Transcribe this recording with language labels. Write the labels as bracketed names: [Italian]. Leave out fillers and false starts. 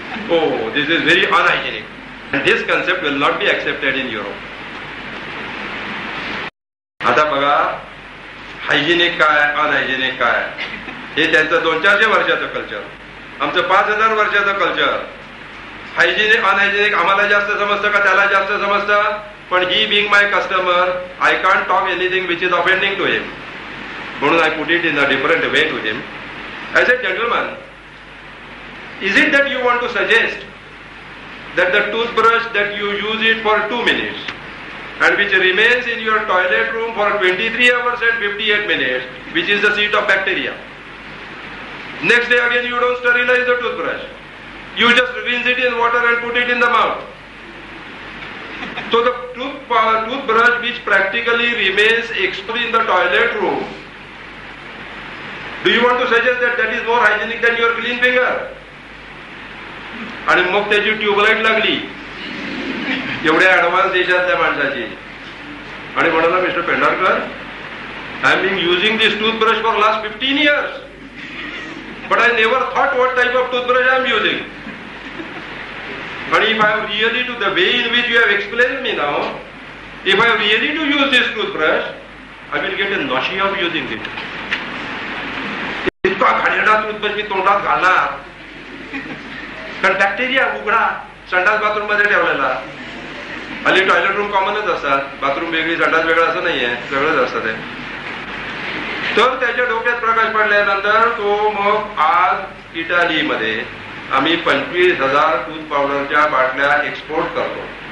[English] Oh, this is very unhygienic. And this concept will not be accepted in Europe. [Marathi] आता बघा, hygienic काय, unhygienic काय, हे त्यांचं 200-400 वर्षाचं कल्चर, आमचं 5000 वर्षाचं कल्चर. हायजिनिक अनहायजिनिक आम्हाला जास्त समजतं का त्याला जास्त समजतं? [English] पण he being my customer, I can't talk anything which is offending to him, म्हणून I put it in a different way to him. I said, gentleman, is it that you want to suggest that the toothbrush that you use it for 2 minutes and which remains in your toilet room for 23 hours and 58 minutes, which is the seat of bacteria, next day again you don't sterilize the toothbrush, you just rinse it in water and put it in the mouth? So the toothbrush which practically remains exposed in the toilet room, do you want to suggest that that is more hygienic than your clean finger? [Marathi] आणि मग त्याची tubelight लागली एवढ्या advance देशातल्या माणसाची. आणि म्हणाला [English] Mister Pendharkar, I am being using this toothbrush for last 15 years, but I never thought what type of toothbrush I am using. And if I have really to the way in which you have explained me now, if I have really to use this toothbrush, I will get a nausea of using it. [Marathi] इतका घाणेरडा toothbrush मी तोंडात घालणार, कारण bacteria उघडा संडास bathroom मध्ये ठेवलेला. हल्ली टॉयलेट रूम कॉमनच असतात, बाथरूम वेगळी संडास वेगळं असं नाहीये, सगळंच असतं ते. तर त्याच्या डोक्यात प्रकाश पडल्यानंतर तो मग आज इटालीमध्ये आम्ही 25,000 टूथ पावडरच्या बाटल्या एक्सपोर्ट करतो.